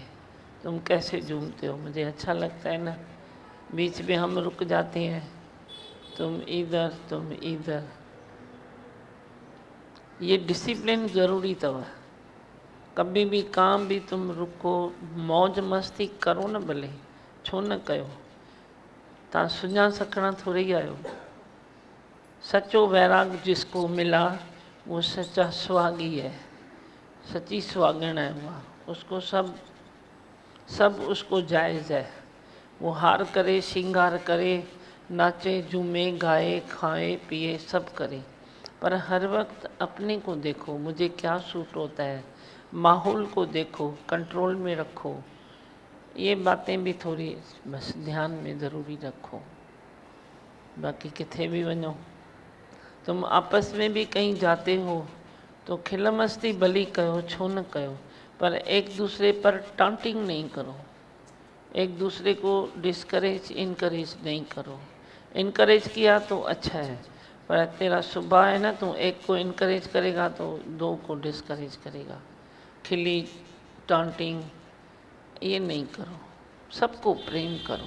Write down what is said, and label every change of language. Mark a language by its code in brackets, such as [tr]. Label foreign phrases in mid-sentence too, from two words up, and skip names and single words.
[hi] तुम कैसे झूमते हो, मुझे अच्छा लगता है ना। बीच में हम रुक जाते हैं, तुम इधर तुम इधर। ये डिसिप्लिन ज़रूरी तव। कभी भी काम भी तुम रुको, मौज मस्ती करो न भले, [sd] छो न कयो। तव्हां सुञा सकणा थोड़ी ही आहियो। [hi] सच्चो वैराग जिसको मिला वो सच्चा सुहागी है, सच्ची सुहागण है वह। उसको सब उसको जायज़ है। वो हार करे, श्रृंगार करे, नाचे झूमे गाए खाए पिए सब करे, पर हर वक्त अपने को देखो, मुझे क्या सूट होता है, माहौल को देखो, कंट्रोल में रखो। ये बातें भी थोड़ी बस ध्यान में ज़रूरी रखो। बाकी [sd] किथे भी वञो, [hi] तुम आपस में भी कहीं जाते हो तो खिल मस्ती [sd] भली कयो, छो न कयो, [hi] पर एक दूसरे पर टांटिंग नहीं करो, एक दूसरे को [en] discourage encourage [hi] नहीं करो। इनकरेज किया तो अच्छा है, पर तेरा स्वभाव है ना, तू एक को इनकरेज करेगा तो दो को डिस्करेज करेगा। खिली टांटिंग ये नहीं करो, सबको प्रेम करो।